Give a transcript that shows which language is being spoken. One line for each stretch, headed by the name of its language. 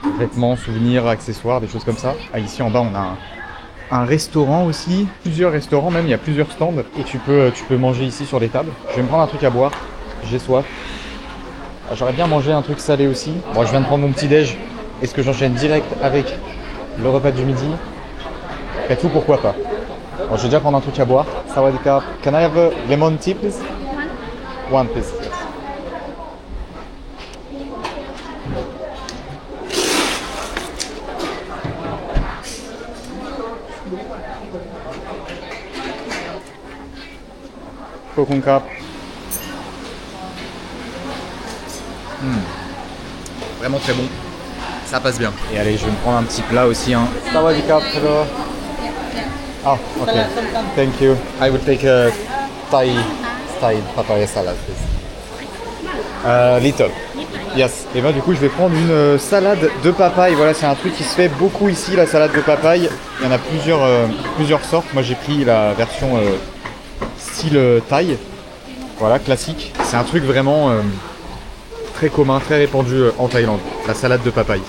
French: Vêtements, souvenirs, accessoires, des choses comme ça. Ah, ici en bas on a un restaurant aussi, plusieurs restaurants même, il y a plusieurs stands et tu peux manger ici sur les tables. Je vais me prendre un truc à boire, j'ai soif. J'aurais bien mangé un truc salé aussi. Bon, je viens de prendre mon petit déj. Est-ce que j'enchaîne direct avec le repas du midi? Après tout, pourquoi pas. Bon, je vais déjà prendre un truc à boire.
English: Sawadika, can I have a lemon tea please? One please. Yes.
Thai: Kokunka.
French: Vraiment très bon, ça passe bien. Et allez, je vais me prendre un petit plat aussi, hein.
English: Sawadika, hello. Ah, ok. Thank you. I will take a Thai papaya salad, please. Little. Yes.
French: Et ben du coup, je vais prendre une salade de papaye. Voilà, c'est un truc qui se fait beaucoup ici, la salade de papaye. Il y en a plusieurs sortes. Moi, j'ai pris la version style thaï. Voilà, classique. C'est un truc vraiment très commun, très répandu en Thaïlande, la salade de papaye.